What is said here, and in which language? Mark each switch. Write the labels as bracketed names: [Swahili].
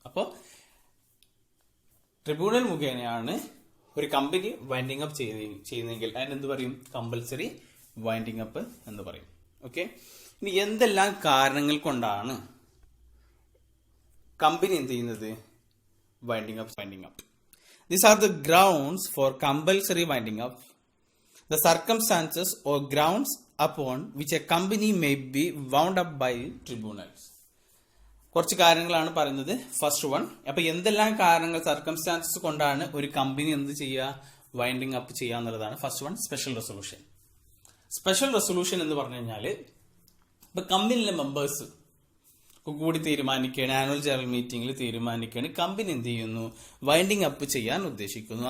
[Malayalam] അപ്പോൾ ട്രിബ്യൂണൽ മുഖേനയാണ് ഒരു കമ്പനി വൈൻഡിങ് അപ്പ് ചെയ്യുന്നതെങ്കിൽ അതിനെന്ത് പറയും, കമ്പൽസറി വൈൻഡിങ് അപ്പ് എന്ന് പറയും. ഓക്കെ, ഇനി എന്തെല്ലാം കാരണങ്ങൾ കൊണ്ടാണ് കമ്പനി എന്ത് ചെയ്യുന്നത്, winding up. [English] These are the grounds for compulsory winding up. The circumstances or grounds upon which a company may be wound up by tribunals. [Malayalam] കുറച്ച് കാര്യങ്ങളാണ് പറയുന്നത്. ഫസ്റ്റ് വൺ, അപ്പൊ എന്തെല്ലാം കാരണങ്ങൾ, സർക്കംസ്റ്റാൻസസ് കൊണ്ടാണ് ഒരു കമ്പനി എന്ത് ചെയ്യുക, വൈൻഡിങ് അപ്പ് ചെയ്യുക എന്നുള്ളതാണ് first one. Special resolution. Special resolution എന്ന് പറഞ്ഞു കഴിഞ്ഞാൽ ഇപ്പൊ കമ്പനിയിലെ മെമ്പേഴ്സ് കൂടി തീരുമാനിക്കുകയാണ്, ആനുവൽ ജനറൽ മീറ്റിംഗിൽ തീരുമാനിക്കുകയാണ് കമ്പനി എന്ത് ചെയ്യുന്നു, വൈൻഡിങ് അപ്പ് ചെയ്യാൻ ഉദ്ദേശിക്കുന്നു.